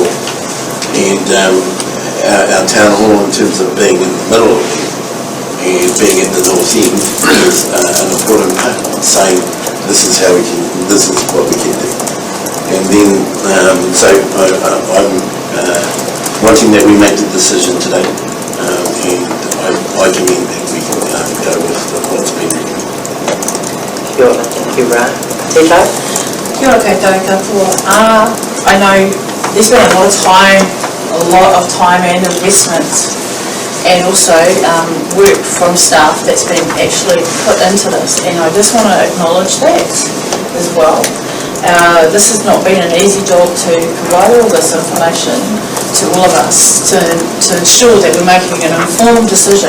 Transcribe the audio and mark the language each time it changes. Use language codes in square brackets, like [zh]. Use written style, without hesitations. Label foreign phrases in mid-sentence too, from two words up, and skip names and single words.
[en] And our town hall, in terms of being in the middle of it and being at the north end, is an important part of saying this is how we can, this is what we can do. And then, so I'm wanting that we make the decision today, and I commend that we go with what's been written. [mi] Kia ora, [en] thank you, Ryan. Tito? [mi] Kia ora koutou katoa. [en] I know there's been a lot of time and investment, and also work from staff that's been actually put into this, and I just want to acknowledge that as well. This has not been an easy job to provide all this information to all of us to ensure that we're making an informed decision.